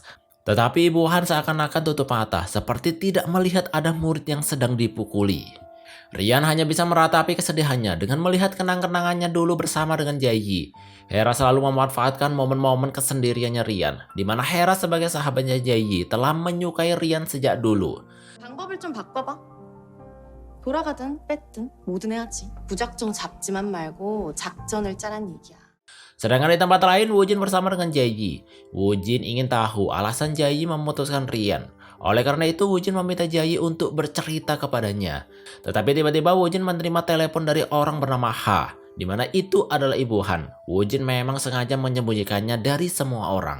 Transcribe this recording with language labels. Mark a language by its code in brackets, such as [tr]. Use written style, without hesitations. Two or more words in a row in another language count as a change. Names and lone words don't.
[id] Tetapi Ibu Han seakan-akan tutup mata, seperti tidak melihat ada murid yang sedang dipukuli. Rian hanya bisa meratapi kesedihannya dengan melihat kenang-kenangannya dulu bersama dengan Jaeyi. Hera selalu memanfaatkan momen-momen kesendiriannya Rian, di mana Hera sebagai sahabatnya Jaeyi telah menyukai Rian sejak dulu. [ko] 방법을 좀 바꿔봐. 돌아가든 뺐든 뭐든 해야지. 무작정 잡지만 말고 작전을 짜란 얘기야. [id] Sedangkan di tempat lain, Woojin bersama dengan Jaeyi. Woojin ingin tahu alasan Jaeyi memutuskan Rian. Oleh karena itu, Woojin meminta Jaeyi untuk bercerita kepadanya. Tetapi tiba-tiba Woojin menerima telepon dari orang bernama Ha, di mana itu adalah Ibu Han. Woojin memang sengaja menyembunyikannya dari semua orang.